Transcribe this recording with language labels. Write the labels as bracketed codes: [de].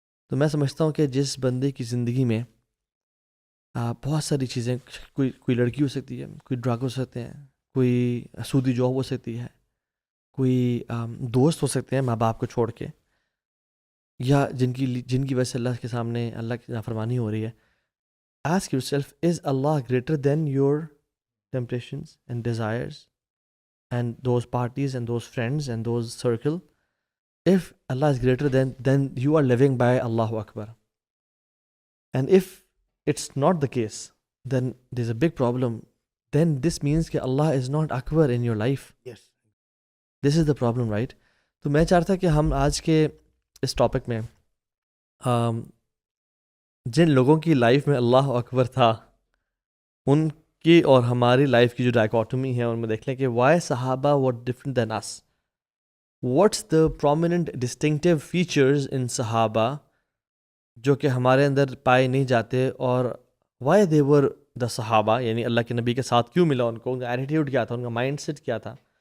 [ur] تو میں سمجھتا ہوں کہ جس بندے کی زندگی میں بہت ساری چیزیں، کوئی لڑکی ہو سکتی ہے، کوئی ڈرگ ہو سکتے ہیں، کوئی سودی جاب ہو سکتی ہے، کوئی دوست ہو سکتے ہیں ماں باپ کو چھوڑ کے، یا جن کی وجہ سے اللہ کے سامنے اللہ کی نافرمانی ہو رہی ہے. [en] Ask yourself, is اللہ greater than your temptations and desires and those parties and those friends and those circle? If Allah is greater then you are living by Allahu Akbar. And if it's not the case, then there's a big problem. Then this means that Allah is not Akbar in your life. Yes. This is the problem, right? [ur] تو میں چاہتا کہ ہم آج کے اس topic میں جن لوگوں کی لائف میں اللہ اکبر تھا، ان کی اور ہماری لائف کی جو ڈائکوٹمی ہے ان میں دیکھ لیں کہ [en] why صحابہ were different than us. What's the prominent distinctive features in [ur] صحابہ جو کہ ہمارے اندر پائے نہیں جاتے، اور [en] why they were the [ur] صحابہ، یعنی اللہ کے نبی کے ساتھ کیوں ملا ان کو، ان کا ایٹیٹیوڈ کیا تھا، ان کا مائنڈ سیٹ کیا تھا.